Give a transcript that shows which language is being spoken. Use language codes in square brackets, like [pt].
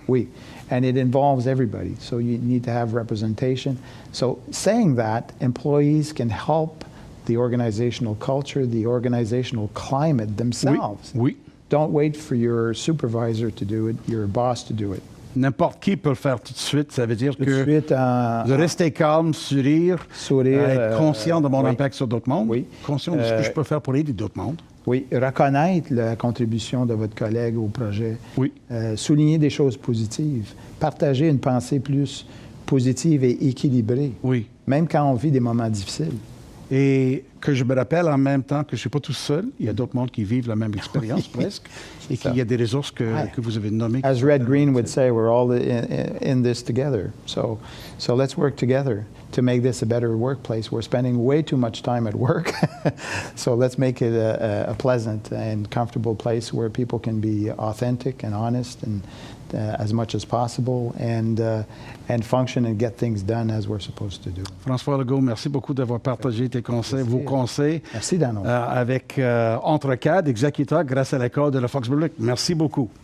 [fr] Oui. [en] And it involves everybody. So you need to have representation. So saying that, employees can help the organizational culture, the organizational climate themselves. [fr] Oui, oui. [en] Don't wait for your supervisor to do it, your boss to do it. [fr] N'importe qui peut le faire tout de suite. Ça veut dire Tout que de suite, de rester calme, sourire, être conscient de mon oui. impact sur d'autres mondes, Oui. conscient de ce que je peux faire pour aider d'autres mondes. Oui, reconnaître la contribution de votre collègue au projet. Oui. Souligner des choses positives. Partager une pensée plus positive et équilibrée. Oui. Même quand on vit des moments difficiles. Et que je me rappelle en même temps que je ne suis pas tout seul. Il y a d'autres mondes qui vivent la même expérience presque. Et qu'il y a des ressources que vous avez nommées. [en] As Red Green would say, we're all in this together. So let's work together to make this a better workplace. We're spending way too much time at work. So let's make it a pleasant and comfortable place where people can be authentic and honest and as much as possible and function and get things done as we're supposed to do. [fr] François Legault, merci beaucoup d'avoir partagé tes conseils, vos conseils. Merci, Dano. Avec Entrecad, exécuteur grâce à l'école de la fonction publique. Merci beaucoup.